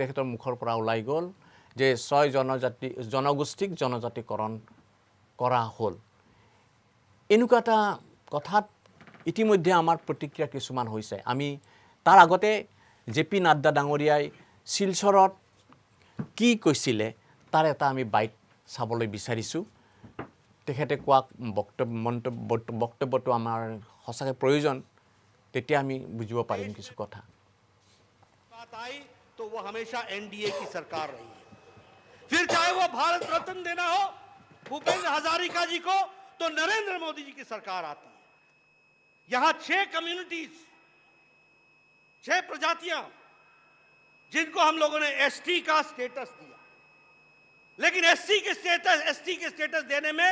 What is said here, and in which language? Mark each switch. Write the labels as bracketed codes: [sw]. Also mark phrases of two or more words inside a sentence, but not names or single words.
[as] তেখেতৰ মুখৰ পৰা ওলাই গ'ল যে 6 জনগোষ্ঠীক জনজাতিকৰণ কৰা হ'ল এনেকুৱা এটা কথাত ইতিমধ্যে আমাৰ প্ৰতিক্ৰিয়া কিছুমান হৈছে আমি তাৰ আগতে জেপি নাড্ডা ডাঙৰীয়াই শিলচৰত কি কৈছিলে তাৰ এটা আমি বাইট চাবলৈ বিচাৰিছোঁ তেখেতে কোৱা বক্তব্যটো আমাৰ সঁচাকৈ প্ৰয়োজন তেতিয়া আমি বুজিব পাৰিম কিছু কথা [hi] तो वो हमेशा एनडीए की सरकार रही है फिर चाहे वो भारत रत्न देना हो भूपेंद्र हजारिका जी को तो नरेंद्र मोदी जी की सरकार आती है यहां 6 कम्युनिटीज 6 प्रजातियां जिनको हम लोगों ने एसटी का स्टेटस दिया लेकिन एसटी के स्टेटस देने में